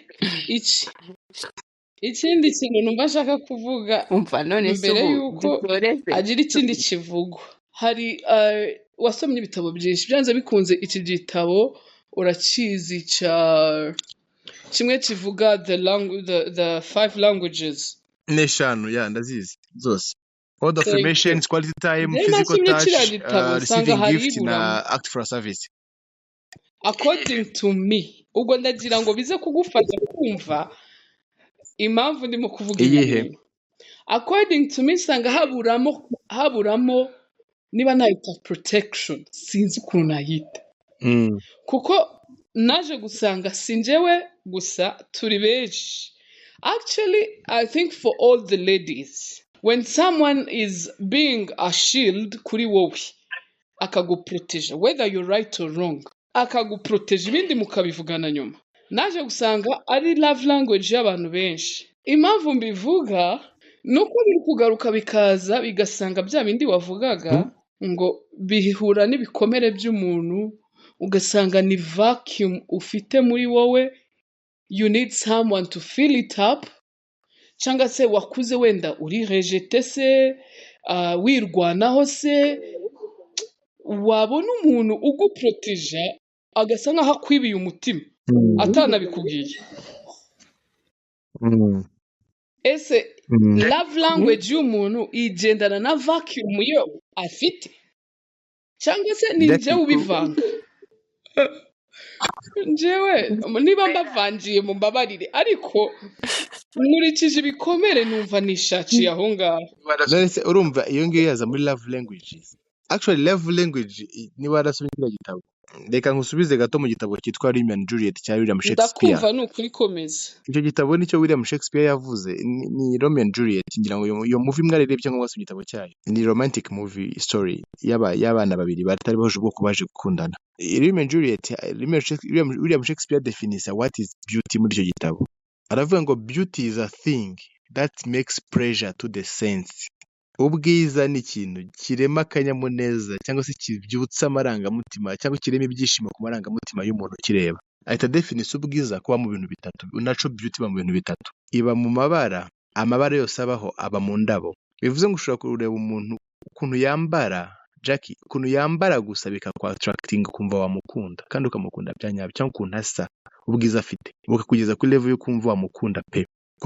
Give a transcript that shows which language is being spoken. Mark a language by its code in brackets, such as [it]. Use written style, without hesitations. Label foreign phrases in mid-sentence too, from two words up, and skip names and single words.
[rw] Ikindi kintu numva nshaka kuvuga mbere yuko agira ikindi kivugo, hari wasomye ibitabo byinshi, byanze bikunze iki gitabo urakizi kimwe kivuga [en] the 5 languages [rw] n'eshanu, ndazizi zose: [en] Word of Affirmations, Quality Time, Physical Touch, Receiving Gift na Act for a Service. According to me, [rw] ubwo ndagira ngo bize kugufasha kumva impamvu ndimo kuvuga iyihe. [en] According to me [rw] nsanga haburamo niba nayita protection, sinzi ukuntu nayita, kuko naje gusanga sinjewe gusa turi benshi. [en] Actually, I think for all the ladies, when someone is being a shield [rw] kuri wowe akaguprotege, [en] whether you're right or wrong, [rw] akaguprotege, ibindi mukabivugana nyuma, naje gusanga ari [en] love language [rw] y'abantu benshi. Impamvu mbivuga nuko biri kugaruka bikaza bigasanga bya bindi wavugaga ngo bihura n'ibikomere by'umuntu, ugasanga ni vacuum ufite muri wowe, [en] you need someone to fill it up. [rw] Cyangwa se wakuze wenda uri rejete se, wirwanaho se, wabona umuntu uguprotege agasa nkaho akwibiye umutima atanabikubwiye. Ese [en] love language [rw] y'umuntu igendana na vacuum yo afite, cyangwa se ni njyewe ubivanga? Njyewe niba mbavangiye mu mbabarire, ariko nkurikije ibikomere numva nishakiye aho ngaho. Urumva iyo ngiyo yaza muri [en] love languages. Actually love language [rw] niba warasomye kiriya gitabo, reka nkusubize gato mu gitabo cyitwa Romeo and Juliet cya William Shakespeare. Ndakumva nukuri komeza. Icyo gitabo nicyo William Shakespeare yavuze, ni Romeo and Juliet. Ngira ngo iyo movie mwarebye cyangwa wasomye igitabo cyayo, ni [en] romantic movie story [rw] y'abana babiri batari bahuje ubwoko baje gukundana. [en] Romeo and Juliet, William Shakespeare defines what is beauty [rw] muri icyo gitabo. Aravuga ngo [en] beauty is a thing that makes pleasure to the sense. [rw] Ubwiza ni ikintu kirema akanyamuneza cyangwa se kibyutsa amarangamutima cyangwa kirema ibyishimo ku marangamutima y'umuntu kireba. Ahita definise ubwiza kuba mu bintu bitatu. [en] Natural beauty [rw] mu bintu bitatu: iba mu mabara, amabara yose abaho aba mu ndabo. Bivuze ngo ushobora kureba umuntu ukuntu yambara, Jackie, ukuntu yambara gusa bikakwa-attracting kumva wamukunda, kandi ukamukunda byanyabyo, cyangwa ukuntu asa, ubwiza afite bukakugeza kuri level yo kumva wamukunda pe.